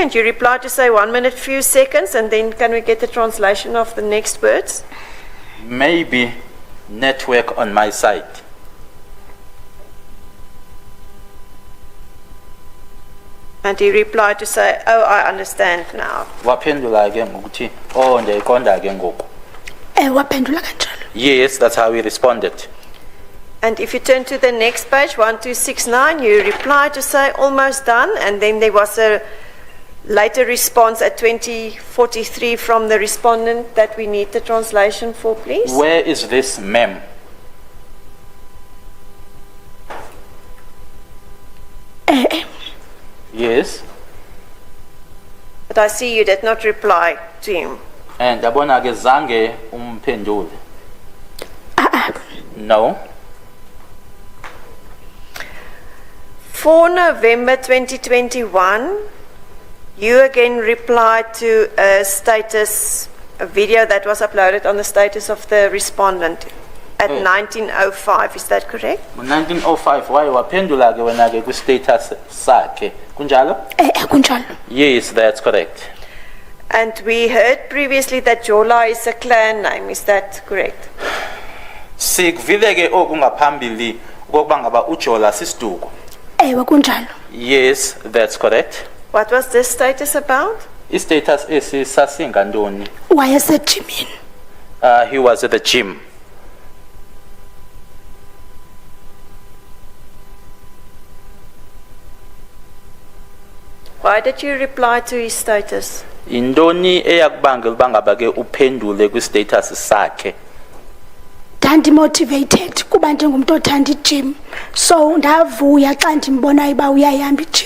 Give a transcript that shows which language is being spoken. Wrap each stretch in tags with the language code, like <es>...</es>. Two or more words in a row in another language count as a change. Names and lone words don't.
<en>And you replied to say 1 minute, few seconds, and then can we get the translation of the next words? Maybe network on my side. And he replied to say, oh, I understand now.</en> <xh>Waphendula ke ngokuthi oh ndiyayiqonda ke ngoku. Waphendula kanjalo.</xh> <en>Yes, that's how we responded. And if you turn to the next page, 1269, you replied to say almost done, and then there was a later response at 2043 from the respondent that we need the translation for, please. Where is this mem? Yes. But I see you did not reply to him.</en> <xh>And yabona ke zange umphendule.</xh> <en>No. 4 November 2021, you again replied to a video that was uploaded on the status of the respondent at 1905. Is that correct?</en> <xh>1905 waye waphendula ke wena ke ku status sakhe. Kunjalo? Kunjalo.</xh> <en>Yes, that's correct. And we heard previously that Jola is a clan name. Is that correct?</en> <xh>Sikuvile ke okungaphambili ukuba ngaba uJola sisiduko. Ewe kunjalo.</xh> <en>Yes, that's correct. What was this status about? Status is</en> <xh>sasingandoni. wayesejimini.</xh> <en>He was at the gym. Why did you reply to his status?</en> <xh>Indoni eyakubangela bangaba ke uphendule kwi status sakhe. Ndandimotivated kuba ndingumntu othanda ijim, so ndavuya xa ndimbonayo uba uyayihamba ijim.</xh>